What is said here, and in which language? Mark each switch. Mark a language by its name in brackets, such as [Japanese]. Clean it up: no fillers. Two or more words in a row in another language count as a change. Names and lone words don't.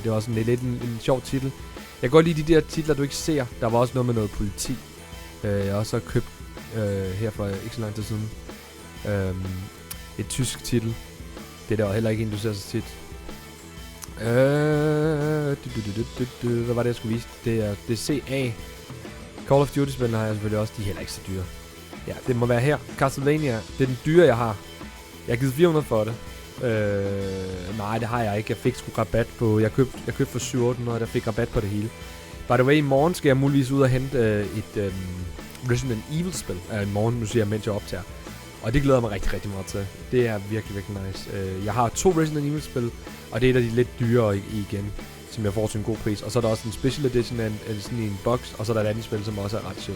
[Danish] Det var også lidt en sjov titel. Jeg kan godt lide de der titler, du ikke ser. Der var også noget med noget politi. Jeg har også købt her for ikke så lang tid siden. Et tysk titel. Det der var heller ikke en, du ser så tit. Hvad var det, jeg skulle vise? Det er CA. Call of Duty-spillene har jeg selvfølgelig også. De er heller ikke så dyre. Ja, det må være her. Castlevania. Det er den dyre, jeg har. Jeg har givet 400 for det. Nej, det har jeg ikke. Jeg fik sgu rabat på... Jeg købte for 700, der fik rabat på det hele. [English] By the way, [Danish] i morgen skal jeg muligvis ud og hente et Resident Evil-spil. I morgen, nu siger jeg, mens jeg optager. Og det glæder mig rigtig, rigtig meget til. Det er virkelig, virkelig nice. Jeg har 2 Resident Evil-spil, og det er et af de lidt dyrere igen, som jeg får til en god pris. Og så er der også en [English] special edition [Danish] af sådan en box, og så er der et andet spil, som også er ret sjovt.